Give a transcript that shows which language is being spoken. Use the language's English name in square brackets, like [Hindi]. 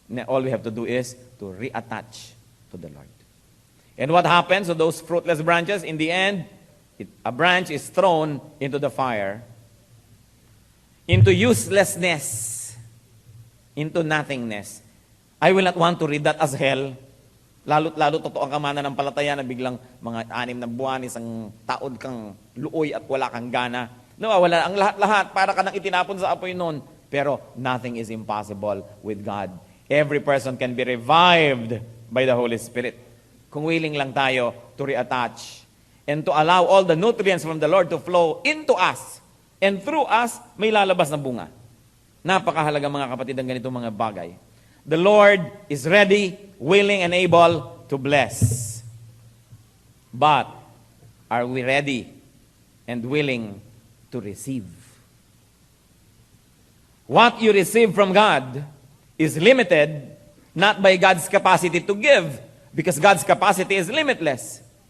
[English] All we have to do is to reattach to the Lord. And what happens to those fruitless branches? In the end, a branch is thrown into the fire, into uselessness, into nothingness. I will not want to read that as hell. [Filipino] Lalo totoo ang kamana ng palataya na biglang mga 6 na buwan, isang taod kang luoy at wala kang gana. Nawawala ang lahat-lahat para ka nang itinapon sa apoy noon. [English] Pero nothing is impossible with God. Every person can be revived by the Holy Spirit. [Filipino] Kung willing lang tayo [English] to reattach and to allow all the nutrients from the Lord to flow into us and through us, [Filipino] may lalabas na bunga. Napakahalaga mga kapatid ang ganitong mga bagay. [English] The Lord is ready, willing, and able to bless. But, are we ready and willing to receive? What you receive from God is limited not by God's capacity to give, because God's capacity is limitless.